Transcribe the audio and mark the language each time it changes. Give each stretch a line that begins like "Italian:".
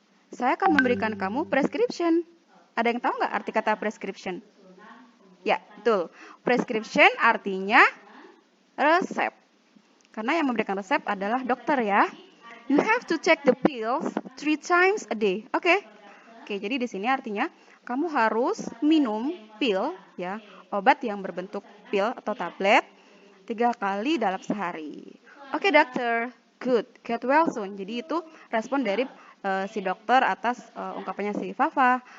Indonesian: Saya akan memberikan kamu prescription. Ada yang tahu nggak arti kata prescription? Ya, betul. Prescription artinya resep. Karena yang memberikan resep adalah dokter ya.
English: You have to take the pills 3 times a day.
Indonesian: Oke, jadi di sini artinya kamu harus minum pil ya, obat yang berbentuk pil atau tablet 3 kali dalam sehari. Oke, dokter.
English: Good. Get well soon.
Indonesian: Jadi itu respon dari si dokter atas ungkapannya si Fafa.